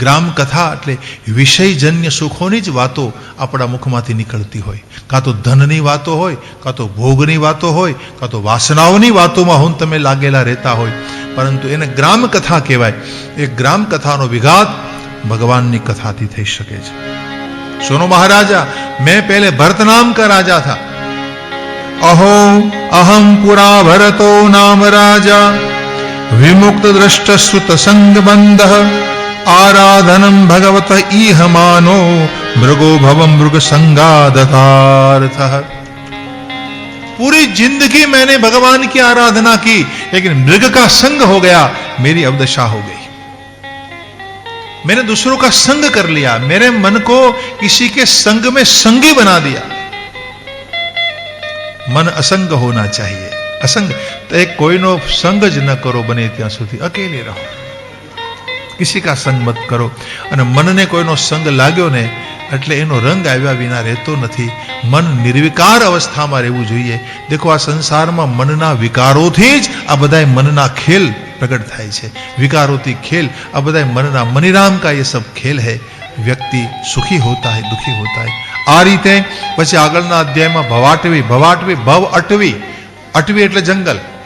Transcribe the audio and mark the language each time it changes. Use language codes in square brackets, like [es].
[gu] ગ્રામ કથા એટલે વિષયજન્ય સુખોની જ વાતો આપણા મુખમાંથી નીકળતી હોય, કાં તો ધનની વાતો હોય, કાં તો ભોગની વાતો હોય, કાં તો વાસનાઓની વાતોમાં હું તમે લાગેલા રહેતા હોય, પરંતુ એને ગ્રામ કથા કહેવાય। એ ગ્રામ કથાનો વિઘાત ભગવાનની કથાથી થઈ શકે છે। [hi] सुनो महाराजा, मैं पहले भरत नाम का राजा था। [sa] अहो अहम पुरा भरतो नाम राजा, विमुक्त दृष्ट श्रुत संग बंध, आराधनम भगवत इह मानो, मृगो भवम मृग संगादतार्थ। [hi] पूरी जिंदगी मैंने भगवान की आराधना की लेकिन मृग का संग हो गया, मेरी अवदशा हो गई। मैंने दूसरों का संग कर लिया, मेरे मन को किसी के संग में संगी बना दिया। मन असंग होना चाहिए। [gu] असंग तो एक कोई नो संग ज न करो, बने ત્યાં સુધી [hi] अकेले रहो, किसी का संग मत करो। [gu] અને મનને કોઈનો સંગ લાગ્યો ને એટલે એનો રંગ આવ્યા વિના રહેતો નથી. મન નિર્વિકાર અવસ્થામાં રહેવું જોઈએ. દેખો, આ સંસારમાં મનના વિકારોથી જ આ બધા મનના ખેલ પ્રગટ થાય છે. વિકારોથી ખેલ, આ બધા મનના મનિરામ કા [hi] ये सब खेल है. વ્યક્તિ સુખી હોતા હૈ, દુખી હોતા હૈ. [gu] આ રીતે પછી આગળના અધ્યાયમાં ભવાટવી, ભવ અટવી, અટવી એટલે જંગલ.